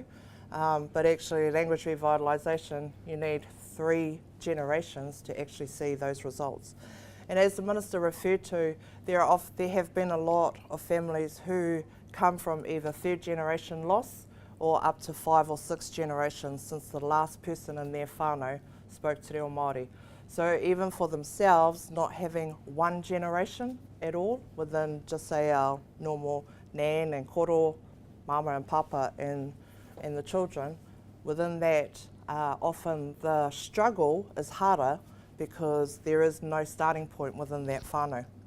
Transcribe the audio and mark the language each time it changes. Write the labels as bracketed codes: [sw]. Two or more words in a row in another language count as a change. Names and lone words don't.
[en] But actually language revitalisation, you need 3 generations to actually see those results. And as the minister referred to, there have been a lot of families who come from either 3rd generation loss or up to 5 or 6 generations since the last person in their whānau spoke te reo Māori. So even for themselves, not having 1 generation at all within just say our normal nan and koro, mama and papa and the children, within that often the struggle is harder because there is no starting point within that whānau.